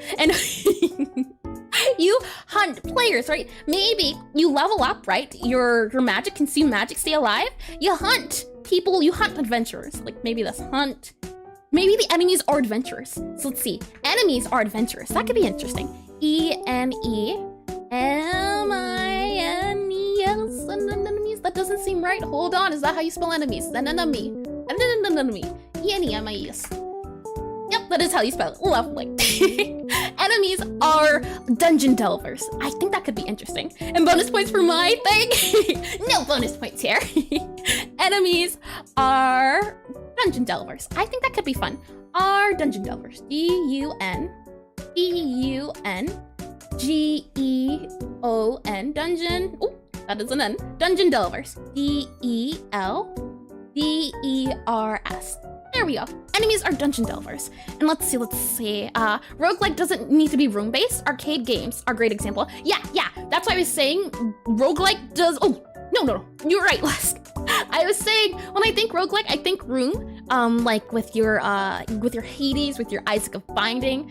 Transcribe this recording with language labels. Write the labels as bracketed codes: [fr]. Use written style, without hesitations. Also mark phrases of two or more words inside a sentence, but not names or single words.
[en] And you hunt players, right? Maybe you level up, right? Your magic, consume magic, stay alive. You hunt people, you hunt adventurers. Like maybe this hunt. Maybe the enemies are adventurers. So let's see. Enemies are adventurers. That could be interesting. E-N-E-M-I-N-E-S. Enemies? That doesn't seem right. Hold on. Is that how you spell enemies? Enemy. E-N-E-M-I-E-S. Yep, that is how you spell it. Lovely. Enemies are dungeon delvers. I think that could be interesting. And bonus points for my thing? No bonus points here. Enemies are dungeon delvers. I think that could be fun. Are dungeon delvers. D-U-N-G-E-O-N. Dungeon. Oh, that is an N. Dungeon delvers. D-E-L-D-E-R-S. There we go. Enemies are dungeon delvers. And let's see. Roguelike doesn't need to be room-based. Arcade games are a great example. Yeah. That's why I was saying roguelike does, oh, no. You're right, Les. I was saying, when I think roguelike, I think room, like with your Hades, with your Isaac of Binding.